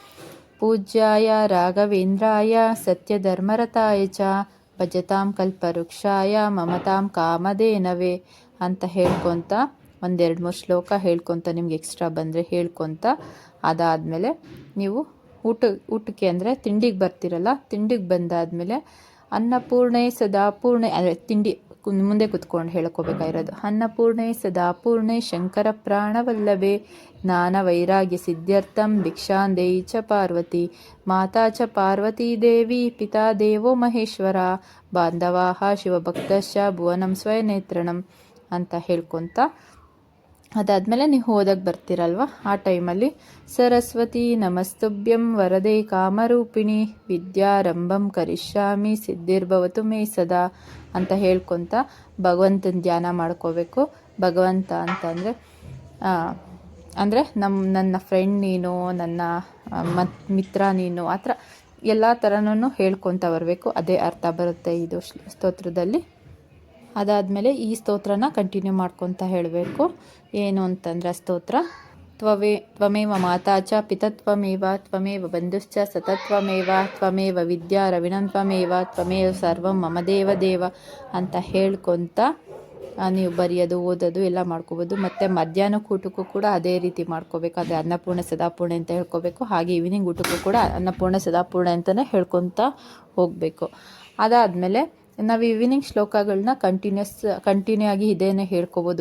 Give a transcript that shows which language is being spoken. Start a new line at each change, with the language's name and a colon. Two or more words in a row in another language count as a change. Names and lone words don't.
Sanskrit: ಪೂಜ್ಯಾಯ ರಾಘವೇಂದ್ರಾಯ ಸತ್ಯಧರ್ಮರತಾಯ ಚ ಭಜತಾಂ ಕಲ್ಪವೃಕ್ಷಾಯ ಮಮತಾಂ ಕಾಮಧೇನವೇ
Kannada: ಅಂತ ಹೇಳ್ಕೊತ 1-2-3 ಶ್ಲೋಕ ಹೇಳ್ಕೊತ ನಿಮ್ಗೆ ಎಕ್ಸ್ಟ್ರಾ ಬಂದರೆ ಹೇಳ್ಕೊತ, ಅದಾದಮೇಲೆ ನೀವು ಊಟಕ್ಕೆ ಅಂದರೆ ತಿಂಡಿಗೆ ಬರ್ತಿರಲ್ಲ, ತಿಂಡಿಗೆ ಬಂದಾದಮೇಲೆ
Sanskrit: ಅನ್ನಪೂರ್ಣೆ ಸದಾಪೂರ್ಣೆ
Kannada: ಅಂದರೆ ತಿಂಡಿ ಮುಂದೆ ಕುತ್ಕೊಂಡು ಹೇಳ್ಕೋಬೇಕಾಗಿರೋದು,
Sanskrit: ಅನ್ನಪೂರ್ಣೆ ಸದಾಪೂರ್ಣೆ ಶಂಕರ ಪ್ರಾಣವಲ್ಲಭೆ ಜ್ಞಾನ ವೈರಾಗ್ಯ ಸಿದ್ಧ್ಯರ್ಥಂ ಭಿಕ್ಷಾಂದೇಯಿ ಚ ಪಾರ್ವತಿ ಮಾತಾ ಚ ಪಾರ್ವತೀ ದೇವಿ ಪಿತಾ ದೇವೋ ಮಹೇಶ್ವರ ಬಾಂಧವಾಹ ಶಿವಭಕ್ತಶ್ಚ ಭುವನಂ ಸ್ವಯನೇತ್ರಣಂ
Kannada: ಅಂತ ಹೇಳ್ಕೊತ, ಅದಾದಮೇಲೆ ನೀವು ಓದಕ್ಕೆ ಬರ್ತೀರಲ್ವ, ಆ ಟೈಮಲ್ಲಿ
Sanskrit: ಸರಸ್ವತಿ ನಮಸ್ತುಭ್ಯಂ ವರದೆ ಕಾಮರೂಪಿಣಿ ವಿದ್ಯಾರಂಭಂ ಕರಿಷ್ಯಾಮಿ ಸಿದ್ಧಿರ್ಭವತು ಮೇ ಸದಾ
Kannada: ಅಂತ ಹೇಳ್ಕೊತ ಭಗವಂತನ ಧ್ಯಾನ ಮಾಡ್ಕೋಬೇಕು. ಭಗವಂತ ಅಂತಂದರೆ ಅಂದರೆ ನನ್ನ ಫ್ರೆಂಡ್ ನೀನು, ನನ್ನ ಮಿತ್ರ ನೀನು, ಆ ಥರ ಎಲ್ಲ ಥರನೂ ಹೇಳ್ಕೊತ ಬರಬೇಕು. ಅದೇ ಅರ್ಥ ಬರುತ್ತೆ ಇದು ಸ್ತೋತ್ರದಲ್ಲಿ. ಅದಾದಮೇಲೆ ಈ ಸ್ತೋತ್ರನ ಕಂಟಿನ್ಯೂ ಮಾಡ್ಕೊತ ಹೇಳಬೇಕು. ಏನು ಅಂತಂದರೆ ಸ್ತೋತ್ರ,
Sanskrit: ತ್ವಮೇವ ಮಾತಾ ಚ ಪಿತತ್ವಮೇವ ತ್ವಮೇವ ಬಂಧುಶ್ಚ ಸತತ್ವಮೇವ ತ್ವಮೇವ ವಿದ್ಯಾ ರವಿಣಂ ತ್ವಮೇವ ತ್ವಮೇವ ಸರ್ವಂ ಮಮ ದೇವ ದೇವ
Kannada: ಅಂತ ಹೇಳ್ಕೊತ ನೀವು ಬರೆಯೋದು ಓದೋದು ಎಲ್ಲ ಮಾಡ್ಕೋಬೋದು. ಮತ್ತು ಮಧ್ಯಾಹ್ನ ಊಟಕ್ಕೂ ಕೂಡ ಅದೇ ರೀತಿ ಮಾಡ್ಕೋಬೇಕು. ಅದೇ
Sanskrit: ಅನ್ನಪೂರ್ಣೆ ಸದಾಪೂರ್ಣೆ
Kannada: ಅಂತ ಹೇಳ್ಕೋಬೇಕು. ಹಾಗೆ ಈವ್ನಿಂಗ್ ಊಟಕ್ಕೂ ಕೂಡ
Sanskrit: ಅನ್ನಪೂರ್ಣೆ ಸದಾಪೂರ್ಣೆ
Kannada: ಅಂತಲೇ ಹೇಳ್ಕೊತಾ ಹೋಗಬೇಕು. ಅದಾದಮೇಲೆ ನಾವು ಈವ್ನಿಂಗ್ ಶ್ಲೋಕಗಳನ್ನ ಕಂಟಿನ್ಯೂ ಆಗಿ ಇದೇನೇ ಹೇಳ್ಕೊಬೋದು.